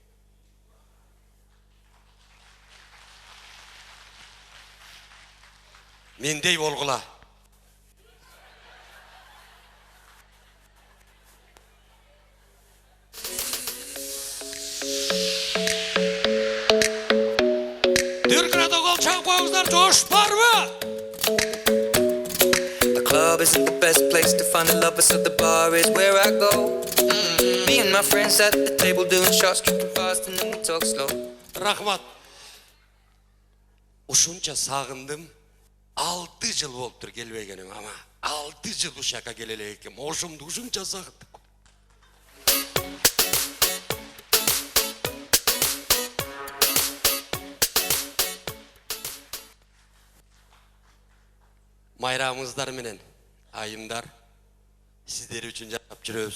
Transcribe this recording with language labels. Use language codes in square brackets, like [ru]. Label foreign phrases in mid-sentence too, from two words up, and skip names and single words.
[ky] Мендей болгула. Дүркүрөтө кол чагып коюңуздар, жош барбы? [en] Club isn't the best place to find a lover, so the bar is where I go. Me and my friends at the table doing shots, tripping fast and then we talk slow. [ky] Рахмат. Ушунча сагындым. 6 жыл болуптур келбегеним, ама 6 жыл ушака келе элек экем. Ошомду ушунча сагындым. Майрамыңыздар менен айымдар, сиздер үчүн жашап жүрөбүз.